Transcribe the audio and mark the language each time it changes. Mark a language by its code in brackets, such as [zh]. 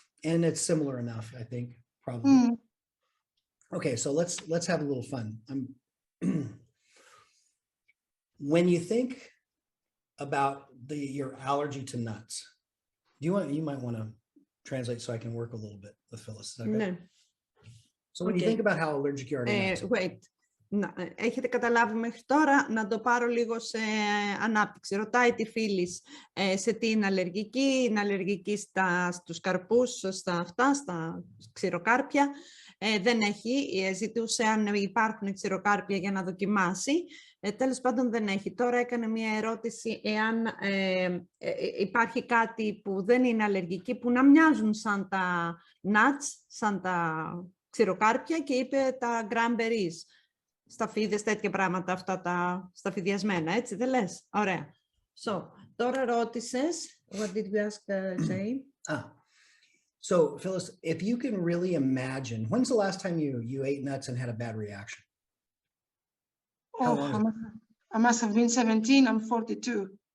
[en] And it's similar enough, I think, probably. Okay, so let's have a little fun. When you think about your allergy to nuts, you might want to translate so I can work a little bit with Phyllis. Is that good? [el] Ναι. [en] So when you think about how allergic you are to nuts. Wait. [el] Έχετε καταλάβει μέχρι τώρα, να το πάρω λίγο σε ανάπτυξη. Ρωτάει τη φίλη σε τι είναι αλλεργική στους καρπούς, στα ξηροκάρπια. Δεν έχει, ζητούσε αν υπάρχουν ξηροκάρπια για να δοκιμάσει. Τέλος πάντων δεν έχει. Τώρα έκανε μία ερώτηση εάν υπάρχει κάτι που δεν είναι αλλεργική, που να μοιάζουν σαν τα nuts, σαν τα ξηροκάρπια, και είπε τα cranberries, σταφίδες, τέτοια πράγματα, αυτά τα σταφιδιασμένα, έτσι δεν λες? Ωραία. Τώρα ρώτησες, [en] what did we ask Jay? So Phyllis, if you can really imagine, when's the last time you ate nuts and had a bad reaction? How long is it? I must have been 17. I'm 42.